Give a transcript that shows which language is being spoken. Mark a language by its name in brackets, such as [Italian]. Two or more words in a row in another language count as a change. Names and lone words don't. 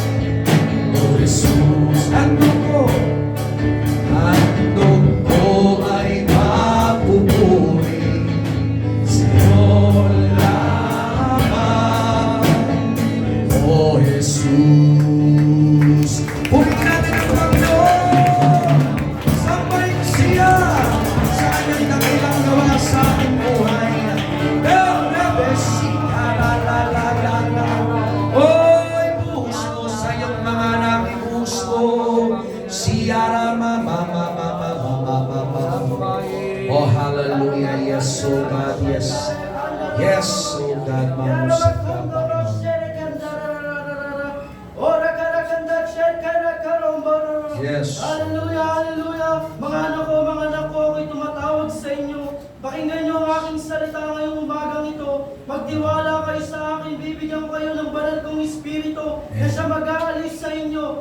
[Filipino] O Jesus, ang dugo ay pagpupuri sa'yo lamang. O Jesus, purihin natin ang Panginoon. Sambay ko siya sa kanyang dakilang gawa sa aking buhay. El Rebesika, la la la la la. Oy, buhos mo sa iyong mga anak, ibuhos mo. Siyara, ma, ma, ma, ma, ma, ma, ma, ma, ma. [English] Oh, hallelujah, yes, oh God, yes. Yes, oh God, [Filipino] mamusap ka, Panginoon. [English] Yes. [Filipino] Hallelujah, hallelujah. Mga anak ko, ako'y tumatawag sa inyo. Pakinggan niyo ang aking salita ngayong umagang ito. Magtiwala kayo sa akin, bibigyan ko kayo ng banal kong Espiritu na siya mag-aalis sa inyo.